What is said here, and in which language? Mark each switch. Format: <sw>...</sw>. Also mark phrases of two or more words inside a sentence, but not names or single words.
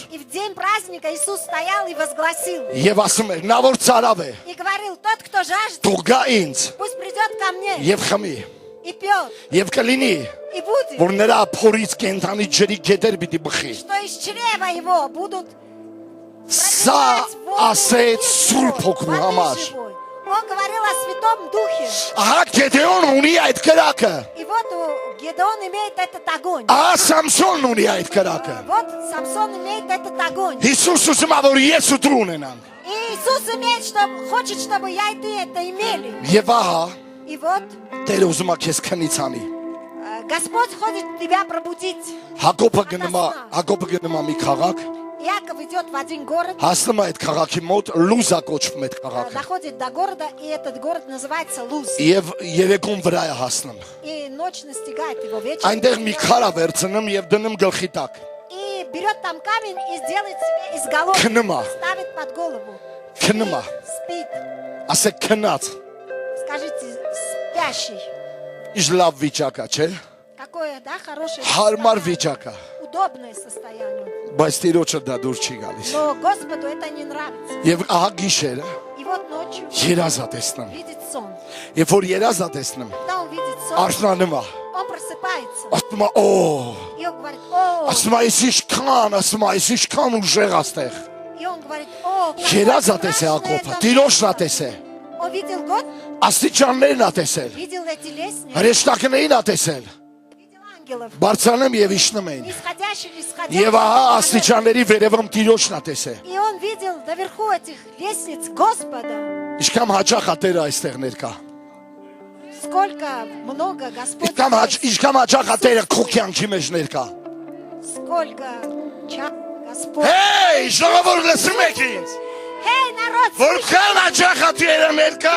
<ru>И в день праздника Иисус стоял и возгласил.</ru> <hy>եւ ասում էր. Նա որ ցարավ է,</hy> <ru>И говорил, тот, кто жаждет,</ru> <hy>դու գա ինձ</hy> <ru>пусть придет ко мне</ru> <hy>եւ խմի</hy> <ru>и пьет,</ru> <hy>եւ կլինի,</hy> <ru>и будет,</ru> <hy>որ նրա փորից կենթանի ջրի գետեր պիտի բխի։</hy> <ru>что из чрева его будут</ru> <hy>Սա ասեց Սուրբ Հոգու</hy> <ru>воды</ru> <hy>համար։</hy> <ru>живой. Он говорил о Святом Духе.</ru> <hy>Ահա Գեդեոն ունի այդ կրակը,</hy> <ru>И вот Гедеон имеет этот огонь.</ru> <hy>ահա Սամսոնն ունի այդ կրակը։</hy> <ru>Вот Самсон имеет этот огонь.</ru> <hy>Հիսուս ուզում է, որ ես ու դու ունենանք։</hy> <ru>И Иисус имеет, хочет, чтобы я и ты это имели.</ru> <hy>Եվ ահա</hy> <ru>И вот</ru> <hy>Տերը ուզում է քեզ քնից անի։</hy> <ru>Господь хочет тебя пробудить.</ru> <hy>Հակոբը գնում է մի քաղաք,</hy> <ru>Иаков идет в один город,</ru> <hy>հասնում է այդ քաղաքի մոտ, Լուզա կոչվում է այդ քաղաքը։</hy> <ru>доходит до города, и этот город называется Луз.</ru> <hy>Եվ երեկոն վրա է հասնում։</hy> <ru>И ночь настигает его вечером.</ru> <hy>Այնտեղ մի քար է վերցնում եւ դնում գլխի տակ։</hy> <ru>И берет там камень и сделает себе изголовье.</ru> <hy>Քնում է,</hy> <ru>Ставит под голову.</ru> <hy>քնում է,</hy> <ru>Спит.</ru> <hy>ասեք քնած։</hy> <ru>Скажите, спящий.</ru> <hy>Իշ լավ վիճակ է, չէ՞։</hy> <ru>Какое, да, хорошее</ru> <hy>Հարմար</hy> <ru>состояние.</ru> <hy>վիճակ է,</hy> <ru>Удобное состояние.</ru> <hy>բայց Տիրոջը դա դուր չի գալիս։</hy> <ru>Но Господу это не нравится.</ru> <hy>Եվ ահա գիշերը</hy> <ru>И вот ночью</ru> <hy>երազ է տեսնում։</hy> <ru>видит сон.</ru> <hy>Երբ որ երազ է տեսնում,</hy> <ru>Когда он видит сон,</ru> <hy>արթնանում է,</hy> <ru>он просыпается.</ru> <hy>ասում է, օ,</hy> <ru>И он говорит, о,</ru> <hy>ասում է, «Ես ինչքան ուժեղ աստեղ»։</hy> <ru>и он говорит, о,</ru> <hy>Երազ է տեսել Հակոբը, Տիրոջն է տեսել,</hy> <ru>Он видел год,</ru> <hy>աստիճաններն է տեսել,</hy> <ru>видел эти лестницы,</ru> <hy>հրեշտակներին է տեսել,</hy> <ru>видел ангелов,</ru> <hy>բարձրանում եւ իջնում էին։</hy> <ru>нисходящих,</ru> <hy>Եվ ահա աստիճանների վերևում Տիրոջն է տեսել։</hy> <ru>И он видел наверху этих лестниц Господа.</ru> <hy>Ինչքան հաճախ է Տերը այստեղ ներկա։</hy> <ru>Сколько много Господь здесь.</ru> <hy>Ինչքան հաճախ է Տերը քո կյանքի մեջ ներկա։</hy> <ru>Сколько Господь.</ru> <hy>Հեյ, ժողովուրդ լսում եք ինձ։</hy> <ru>Эй, народ,</ru> <hy>Որքան հաճախ է Տերը ներկա։</hy>